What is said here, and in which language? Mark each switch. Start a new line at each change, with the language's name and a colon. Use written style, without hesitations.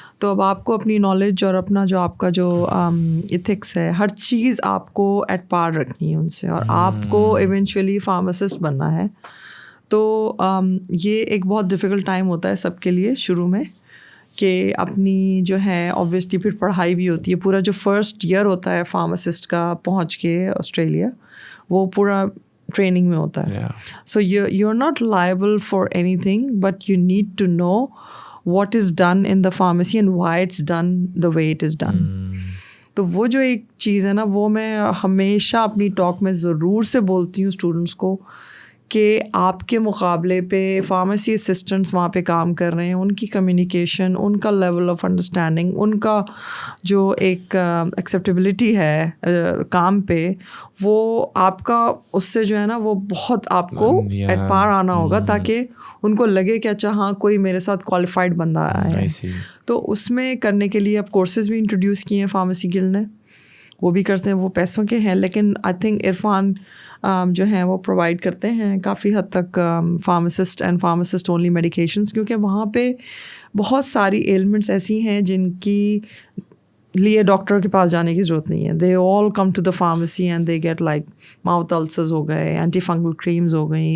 Urdu: تو اب آپ کو اپنی نالج اور اپنا جو آپ کا جو ایتھکس ہے, ہر چیز آپ کو ایٹ پار رکھنی ہے ان سے, اور آپ کو ایونچولی فارماسسٹ بننا ہے. تو یہ ایک بہت ڈیفیکلٹ ٹائم ہوتا ہے سب کے لیے شروع میں, کہ اپنی جو ہے اوبویسلی پھر پڑھائی بھی ہوتی ہے. پورا جو فرسٹ ایئر ہوتا ہے فارماسسٹ کا پہنچ کے آسٹریلیا, وہ پورا ٹریننگ میں ہوتا ہے.
English: So you are not liable for anything, but you need to know what is done in the pharmacy and why it's done the way it is done.
Urdu: تو وہ جو ایک چیز ہے نا, وہ میں ہمیشہ اپنی ٹاک میں ضرور سے بولتی ہوں اسٹوڈنٹس کو, کہ آپ کے مقابلے پہ فارمیسی اسسٹنٹس وہاں پہ کام کر رہے ہیں, ان کی کمیونیکیشن, ان کا لیول آف انڈرسٹینڈنگ, ان کا جو ایک ایکسیپٹیبلٹی ہے کام پہ, وہ آپ کا اس سے جو ہے نا وہ بہت آپ کو ایٹ پار آنا ہوگا, تاکہ ان کو لگے کہ اچھا ہاں کوئی میرے ساتھ کوالیفائڈ بندہ آیا ہے. تو اس میں کرنے کے لیے اب کورسز بھی انٹروڈیوس کیے ہیں فارمیسی گلڈ نے, وہ بھی کرتے ہیں, وہ پیسوں کے ہیں, لیکن آئی تھنک عرفان جو ہیں وہ پرووائڈ کرتے ہیں کافی حد تک pharmacist and pharmacist only medications, کیونکہ وہاں پہ بہت ساری ایلمنٹس ایسی ہیں جن کی لیے ڈاکٹر کے پاس جانے کی ضرورت نہیں ہے.
English: They all come to the pharmacy and they get like mouth ulcers ہو گئے, antifungal creams ہو گئیں.